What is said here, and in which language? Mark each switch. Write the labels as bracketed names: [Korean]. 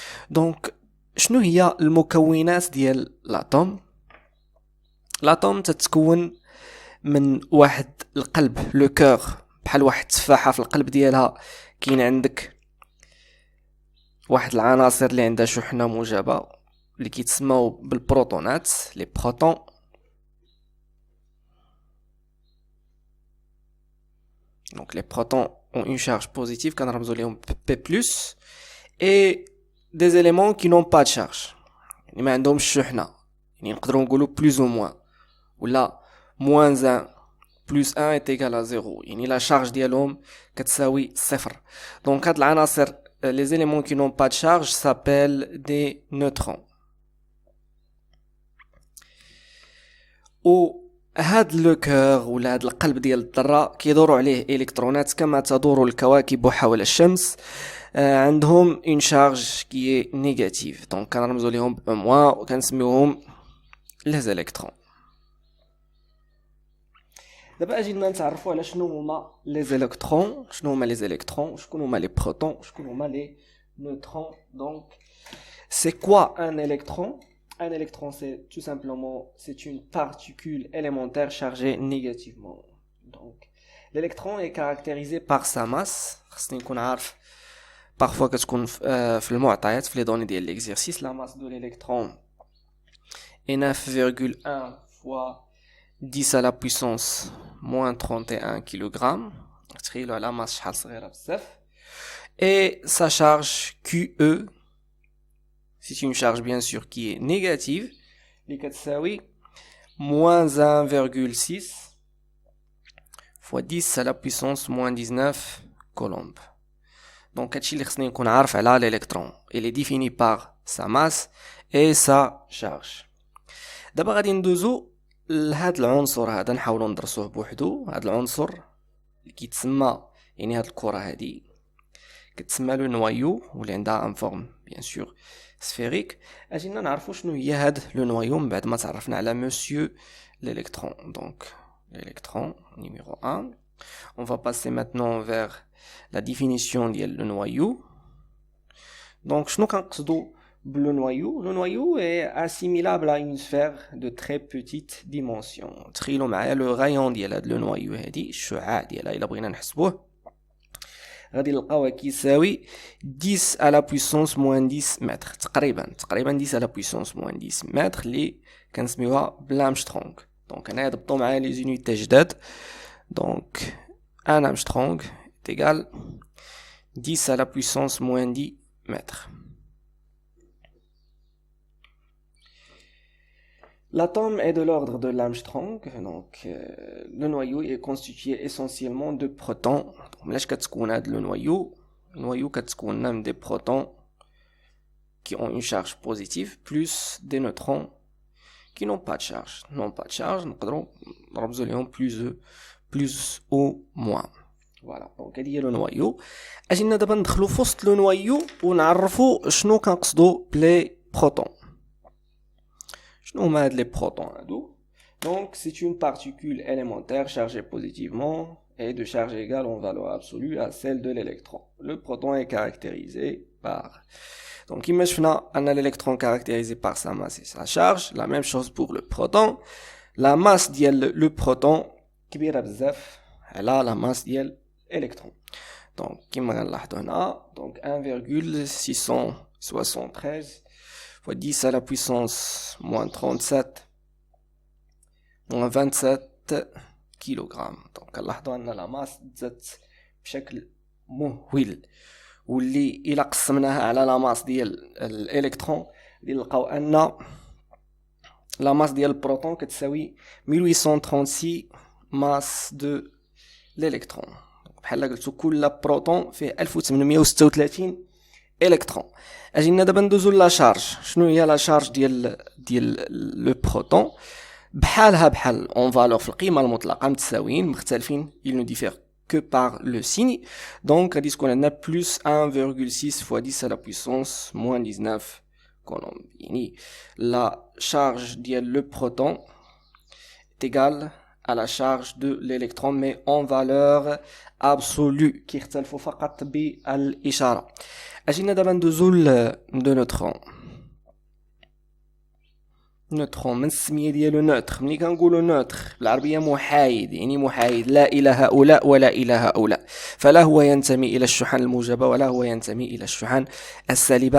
[Arabic] دونك شنو هي المكونات ديال لاتوم؟ لاتوم تتكون من واحد القلب، لو كور، بحال واحد التفاحه في القلب ديالها كاين عندك واحد العناصر اللي عندها شحنه موجبه اللي كيتسموا بالبروتونات، لي بروتون. [French] دونك لي بروتون ont une charge positive [Arabic] كنرمزوا لهم [French] P+, et des éléments qui n'ont pas de charge، [Arabic] يعني ما عندهمش شحنه، يعني نقدروا نقولوا [French] plus ou moins، ولا moins 1 plus 1 est égal à 0، [Arabic] يعني لا شارج ديالهم كتساوي صفر. دونك هاد العناصر [French] les éléments qui n'ont pas de charge s'appellent des neutrons. [Arabic] هاد لو كور ولا هاد القلب ديال الذره كيدوروا عليه الكترونات كما تدور الكواكب حول الشمس، عندهم [French] اون شارج كي نيجاتيف، [Arabic] دونك كنرمزوا لهم ب موان وكنسميوهم لي الكترون. دابا اجينا نتعرفوا على شنو هما لي الكترون، شنو هما لي الكترون، شكون هما لي بروتون، شكون هما لي نيوترون. [French] دونك سي كوا ان الكترون؟ Un électron, c'est tout simplement c'est une particule élémentaire chargée négativement. Donc, l'électron est caractérisé par sa masse. [Arabic] خصني نكون عارف parfois كتكون في المعطيات في les données ديال l'exercice. [French] La masse de l'électron est 9,1 fois 10 à la puissance moins 31 kg. [Arabic] تخيلوا على masse شحال صغيره بزاف. [French] Et sa charge QE, c'est une charge bien sûr qui est négative, les كتساوي moins 1,6 fois 10 à la puissance moins 19 coulombs. [Arabic] Donc هادشي اللي خصني نكون عارف على l'électron. [French] Il est défini par sa masse et sa charge. [Arabic] دابا غادي ندوزو لهاد العنصر هذا، نحاولوا ندرسوه بوحدو. هاد العنصر اللي كيتسمى، يعني هاد الكره هادي كتسمى لو نوايو، واللي عندها [French] ان فورم بيان سور سفيريك. [Arabic] اجينا نعرفوا شنو هي هاد لو نوايو من بعد ما تعرفنا على مسيو l'électron. [French] Donc l'électron numéro 1. On va passer maintenant vers la définition ديال le noyau. Donc [Arabic] شنو كنقصدوا بلو نوايو؟ [French] لو نوايو est assimilable à une sphère de très petite dimension. [Arabic] تخيلوا معايا لو غايون ديال هاد لو نوايو هادي، الشعاع ديالها الا بغينا نحسبوه غادي نلقاوه كيساوي [French] 10 à la puissance moins 10 [Arabic] متر، تقريبا 10 à la puissance moins 10 متر، اللي كنسميوها بالامشترونغ. دونك هنايا ضبطوا معايا لي زونيتي جداد. [French] دونك ان امشترونغ égal 10 à la puissance moins 10 mètres. L'atome est de l'ordre de l'Armstrong. Donc le noyau est constitué essentiellement de protons. [Arabic] ملاش كتكون هذا النويو كتكون من [French] des protons qui ont une charge positive plus des neutrons qui n'ont pas de charge. [Arabic] نقدروا نرمزوا لهم [French] plus ou moins. Voilà. [Arabic] Donc هذه هي لو نويو. اجينا دابا ندخلوا في وسط لو نويو ونعرفوا شنو كنقصدوا بلي بروتون. شنو هما هاد لي بروتون هادو؟ [French] Donc c'est une particule élémentaire chargée positivement et de charge égale en valeur absolue à celle de l'électron. Le proton est caractérisé par... Donc imaginons qu'on a l'électron caractérisé par sa masse et sa charge. La même chose pour le proton. La masse ديال le proton [Arabic] كبيرة بزاف على [French] la masse ديال l'électron. Donc [Arabic] كما غنلاحظوا هنا [French] donc 1,673 fois 10 à la puissance moins 37 moins 27 kg. [Arabic] Donc نلاحظوا ان la masse تزادت بشكل مهول، واللي الى قسمناها على la masse ديال الالكترون نلقاو ان la masse ديال البروتون كتساوي 1836 [French] masse de l'électron. [Arabic] بحال قلتو كل بروتون فيه 1836 الكترون. اجينا دابا ندوزو لا شارج. شنو هي لا شارج ديال لو بروتون؟ بحالها بحال اون فالور في القيمه المطلقه متساويين مختلفين [French] il ne diffère que par le signe. Donc [Arabic] غادي تكون عندنا [French] plus 1,6 fois 10 à la puissance moins 19 coulomb. يعني la charge ديال le proton est égale à la charge de l'électron mais en valeur absolue [Arabic] كيختلفوا فقط بالاشاره. اجينا دابا ندوزو لو نوترون. نوترون من السميه ديالو نوتر. ملي كنقولوا نوتر بالعربيه محايد، يعني محايد لا الى هؤلاء ولا الى هؤلاء، فلا هو ينتمي الى الشحن الموجبه ولا هو ينتمي الى الشحن السالبه.